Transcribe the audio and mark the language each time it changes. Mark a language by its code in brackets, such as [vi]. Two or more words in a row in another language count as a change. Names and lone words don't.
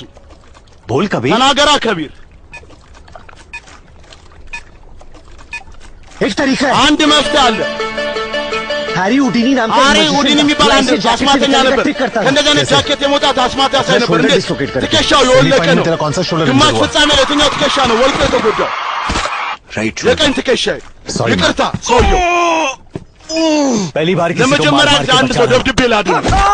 [hi] बोल कबीर [am] ተናገራ ከቢር [hi] एक तरीका है [am] አንድ መፍትሄ አለ [hi] हैरी हुडीनी नाम का [am] ሃሪ ሁዲኒ የሚባል አንድ አስማተኛ ነበር እንደገና ጃኬት የመውጣት አስማት ያሳይ ነበር እንዴ ትከሻው የወለቀ ነው ግማሽ ፍጻሜ ላይ የትኛው ትከሻ ነው ወልቆ የተጎዳው የቀኝ ትከሻ ይቅርታ ሰውየው [hi] पहली बार किसी को [am] ለመጀመሪያ ጊዜ አንድ ሰው ደብድቤ ላድን